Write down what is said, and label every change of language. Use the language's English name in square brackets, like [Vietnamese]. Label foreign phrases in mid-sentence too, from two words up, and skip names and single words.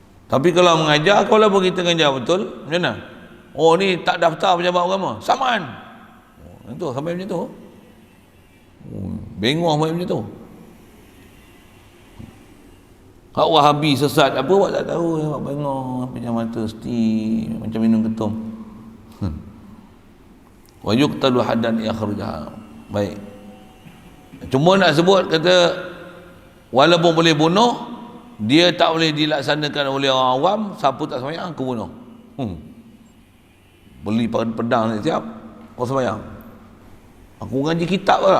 [Malay] Tapi kalau mengajar, kalau kita mengajar betul, macam mana? Oh ni tak daftar pejabat agama, samaan. Itu sampai macam tu. Bengong sampai macam tu. Hak Wahabi sesat apa awak tak tahu, awak bengong pejam mata seti macam minum ketum. [Arabic] ويقتل حدا يخرجها. [Malay] Baik. Cuma nak sebut kata walaupun boleh bunuh, dia tak boleh dilaksanakan oleh orang awam, siapa tak sembahyang aku bunuh. Beli pedang siap, kau sembahyang. Aku ngaji kitab tak?